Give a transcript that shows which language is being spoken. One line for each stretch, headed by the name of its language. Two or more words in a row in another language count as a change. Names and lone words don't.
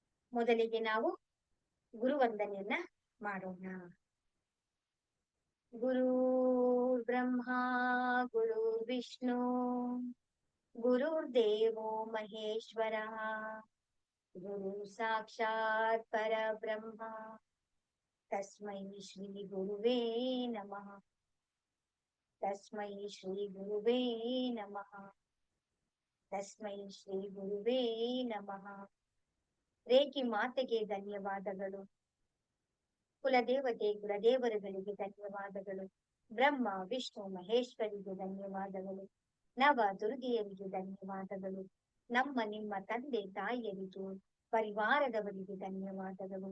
Kannada: ಮೊದಲಿಗೆ ನಾವು ಗುರುವಂದನೆಯನ್ನ ಮಾಡೋಣ.
Sanskrit: ಗುರು ಬ್ರಹ್ಮ ಗುರು ವಿಷ್ಣು ಗುರುರ್ದೇವೋ ಮಹೇಶ್ವರ ಗುರು ಸಾಕ್ಷಾತ್ ಪರಬ್ರಹ್ಮ ತಸ್ಮೈ ಶ್ರೀ ಗುರುವೇ ನಮಃ. ತಸ್ಮೈ ಶ್ರೀ ಗುರುವೇ ನಮಃ. ತಸ್ಮೈ ಶ್ರೀ ಗುರುವೇ ನಮಃ.
Kannada: ರೇಖಿ ಮಾತೆಗೆ ಧನ್ಯವಾದಗಳು. ಕುಲದೇವತೆ ಕುಲದೇವರುಗಳಿಗೆ ಧನ್ಯವಾದಗಳು. ಬ್ರಹ್ಮ ವಿಷ್ಣು ಮಹೇಶ್ವರಿಗೆ ಧನ್ಯವಾದಗಳು. ನವ ದುರ್ಗೆಯರಿಗೆ ಧನ್ಯವಾದಗಳು. ನಮ್ಮ ನಿಮ್ಮ ತಂದೆ ತಾಯಿಯರಿಗೆ ಪರಿವಾರದವರಿಗೆ ಧನ್ಯವಾದಗಳು.